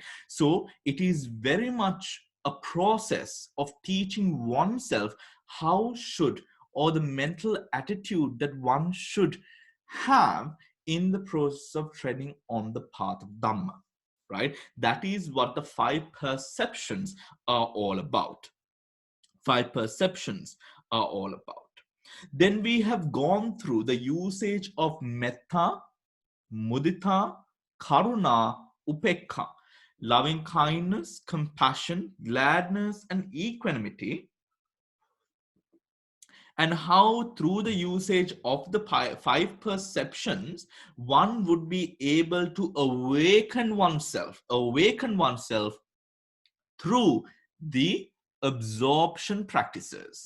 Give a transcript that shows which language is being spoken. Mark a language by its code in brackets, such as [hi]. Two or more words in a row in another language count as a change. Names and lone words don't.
[en] So it is very much a process of teaching oneself how should, or the mental attitude that one should have in the process of treading on the path of Dhamma, right? That is what the 5 perceptions are all about. 5 perceptions are all about. Then we have gone through the usage of [pi] metta, mudita, karuna, upekha, [en] loving kindness, compassion, gladness, and equanimity, and how through the usage of the 5 perceptions, one would be able to awaken oneself through the absorption practices.